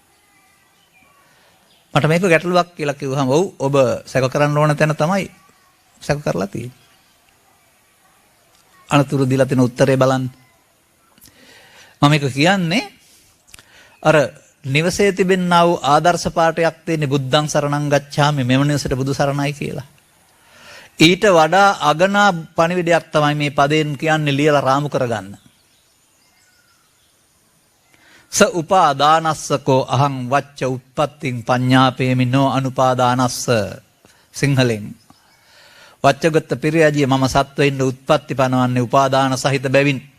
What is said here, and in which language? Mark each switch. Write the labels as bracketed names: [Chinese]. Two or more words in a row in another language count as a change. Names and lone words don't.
[Sinhala] මට මේක ගැටලුවක් කියලා කිව්වහම ඔව් ඔබ සැක කරන්න ඕන තැන තමයි සැක කරලා තියෙන්නේ. අනතුරු දීලා තියෙන උත්තරේ බලන්න. මම මේක කියන්නේ අර නිවසේ තිබෙනා වූ ආදර්ශ පාඨයක් තියෙන්නේ [Pali] බුද්ධං සරණං ගච්ඡාමි [Sinhala] මෙවනිසට බුදු සරණයි කියලා. ඊට වඩා අගනා පණිවිඩයක් තමයි මේ පදයෙන් කියන්නේ ලියලා රාමු කරගන්න. [Pali] ස උපාදානස්සකෝ අහං වච්ච උත්පත්තිං පඤ්ඤාපේමිනෝ අනුපාදානස්ස. [Sinhala] සිංහලෙන් වච්චගත පිරියජිය මම සත්වෙන්න උත්පත්ති පනවන්නේ උපාදාන සහිත බැවින්.